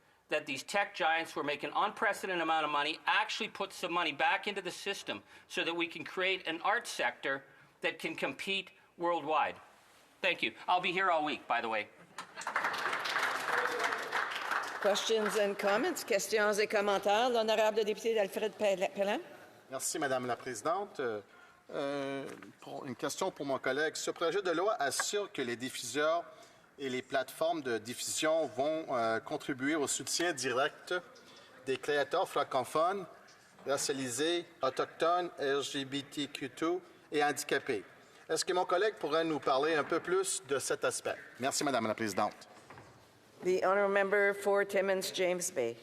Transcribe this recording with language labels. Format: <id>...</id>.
<en>that these tech giants who are making unprecedented amount of money actually put some money back into the system so that we can create an art sector that can compete worldwide. Thank you. I'll be here all week, by the way. Questions and comments?</en> <fr>Questions et commentaires. L'honorable député d'Alfred Pelham. Merci, Madame la Présidente. Une question pour mon collègue. Ce projet de loi assure que les diffuseurs et les plateformes de diffusion vont contribuer au soutien direct des créateurs francophones, racialisés, autochtones, LGBTQ2 et handicapés. Est-ce que mon collègue pourrait nous parler un peu plus de cet aspect? Merci, Madame la Présidente.</fr> <en>The honourable member for Timmins, James Bay.</en>